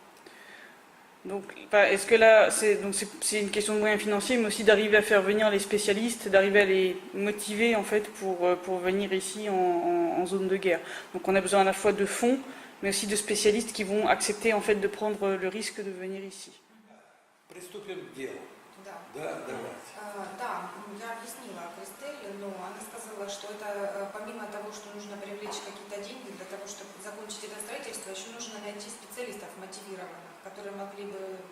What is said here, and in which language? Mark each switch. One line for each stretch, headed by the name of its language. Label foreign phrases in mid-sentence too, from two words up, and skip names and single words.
French: Donc, est-ce que là, c'est une question de moyens financiers, mais aussi d'arriver à faire venir les spécialistes, d'arriver à les motiver en fait pour venir ici en zone de guerre. Donc, on a besoin à la fois de fonds, mais aussi de spécialistes qui vont accepter en fait de prendre le risque de venir ici.
Russian: Приступим к делу. Да. Да, давайте. Да, я объяснила Кристель, но она сказала, что это помимо того, мотивированных, которые могли бы Ну,